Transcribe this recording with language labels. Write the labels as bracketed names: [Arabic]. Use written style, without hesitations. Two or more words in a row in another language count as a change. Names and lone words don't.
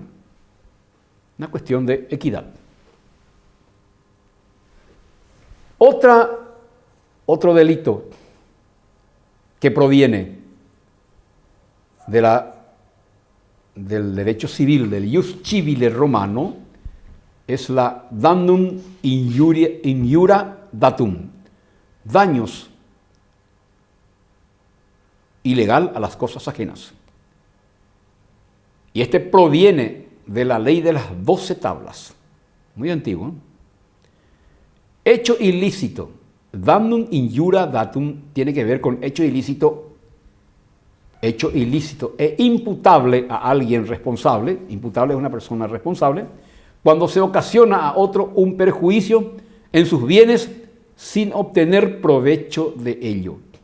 [Spanish] Una cuestión de equidad. Otro delito que proviene del derecho civil, del [Latin] ius civile [Spanish] romano, es la [Latin] damnum injura datum, [Spanish] daños ilegal a las cosas ajenas. Y este proviene de la ley de las 12 tablas, muy antiguo. Hecho ilícito, [Latin] damnum injura datum, [Spanish] tiene que ver con hecho ilícito e imputable a alguien responsable, imputable es una persona responsable, cuando se ocasiona a otro un perjuicio en sus bienes sin obtener provecho de ello.